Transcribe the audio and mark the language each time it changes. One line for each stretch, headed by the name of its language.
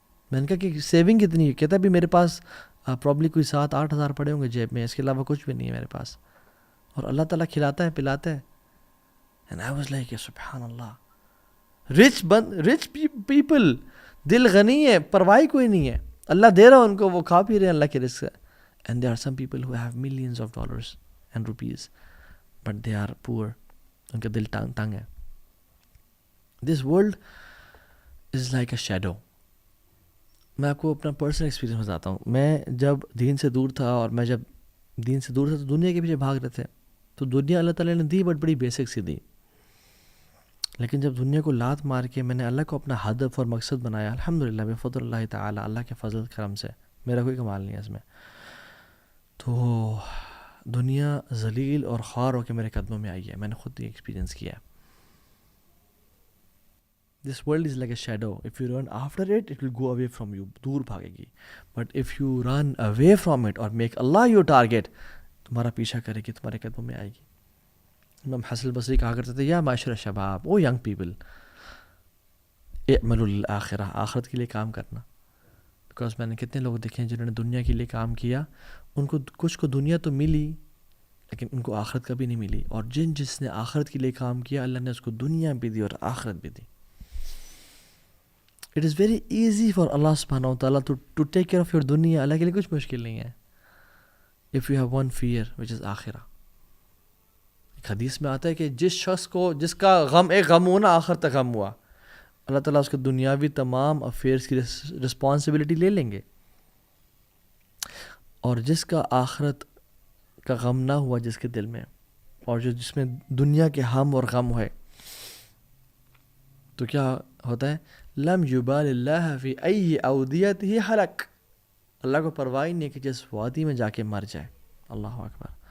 Urdu: میں نے کہا کہ سیونگ کتنی ہے؟ کہتا بھی میرے پاس پرابلی کوئی 7-8 ہزار پڑے ہوں گے جیب میں, اس کے علاوہ کچھ بھی نہیں ہے میرے پاس, اور اللہ تعالیٰ کھلاتا ہے پلاتا ہے.
English: And I was like,
Urdu: سبحان اللہ,
English: rich people,
Urdu: دل غنی ہے, پرواہ کوئی نہیں ہے, اللہ دے رہا ان کو, وہ کھا پی رہے ہیں اللہ کے رزق سے.
English: And there are some people who have millions of dollars and rupees, but they are poor.
Urdu: ان کا دل تنگ ہے.
English: This world is like a shadow.
Urdu: میں آپ کو اپنا پرسنل ایکسپیرینس بتاتا ہوں. میں جب دین سے دور تھا, اور میں جب دین سے دور تھا تو دنیا کے پیچھے بھاگ رہے تھے, تو دنیا اللہ تعالیٰ نے دی بٹ بڑی بیسک سی دی. لیکن جب دنیا کو لات مار کے میں نے اللہ کو اپنا ہدف اور مقصد بنایا, الحمدللہ بفضل اللہ تعالیٰ, اللہ کے فضل کرم سے, میرا کوئی کمال نہیں ہے اس میں, تو دنیا ذلیل اور خوار ہو کے میرے قدموں میں آئی ہے. میں نے خود یہ ایکسپیرینس کیا ہے.
English: This world is like a shadow. If you run after it, it will go away from you.
Urdu: دور بھاگے گی.
English: But if you run away from it or make Allah your target,
Urdu: تمہارا پیچھا کرے گی, تمہارے قدموں میں آئے گی. امام حسن البصری کہا کرتے تھے,
Arabic: یا معاشر شباب,
English: او young people,
Arabic: اعملوا للآخرہ,
Urdu: آخرت کے لیے کام کرنا. بیکاز میں نے کتنے لوگ دیکھے ہیں جنہوں نے دنیا کے لیے کام کیا, ان کو کچھ کو دنیا تو ملی لیکن ان کو آخرت کبھی نہیں ملی. اور جس نے آخرت کے لیے کام کیا, اللہ نے اس کو دنیا بھی دی اور آخرت بھی دی.
English: It is very easy for Allah subhanahu wa ta'ala to take care of your dunya.
Urdu: اللہ کے لیے کچھ مشکل نہیں ہے.
English: If you have one fear which is آخرہ.
Urdu: ایک حدیث میں آتا ہے کہ جس شخص کو, جس کا غم ایک غم ہوا نا, آخرت تک غم ہوا, اللہ تعالیٰ اس کے دنیاوی تمام افیئرس کی رسپانسبلٹی لے لیں گے. اور جس کا آخرت کا غم نہ ہوا جس کے دل میں, اور جس میں دنیا کے ہم اور غم ہے, تو کیا ہوتا ہے,
Arabic: لم یبال اللہ فی ای اودیتہ حلق,
Urdu: اللہ کو پرواہ نہیں ہے کہ جس وادی میں جا کے مر جائے. اللہ اکبر.